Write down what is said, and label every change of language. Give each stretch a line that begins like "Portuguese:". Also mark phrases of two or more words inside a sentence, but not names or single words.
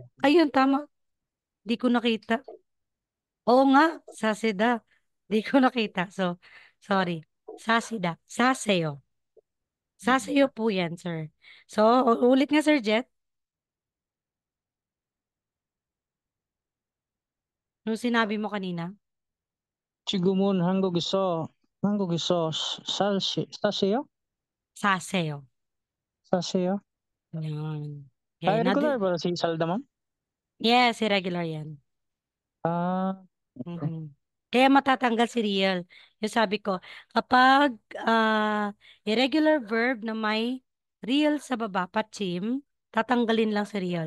Filipino: Ayun, tama. Di ko nakita. Oo nga, sasida. Di ko nakita. So, sorry. Sasida. Sasayo. Sasayo po yan, sir. So, ulit nga, Sir Jet. Nung sinabi mo kanina.
Korean: 지금은 한국에서 사세요? Sasayo. 사세요?
Filipino: Yan. Okay, Ah, regular ba si Salda, ma'am? yes, irregular yan. Ah, okay. Mhm. Kaya matatanggal si real. Yung sabi ko, kapag
English: irregular verb
Filipino: na may real sa baba, patchim, tatanggalin lang si real.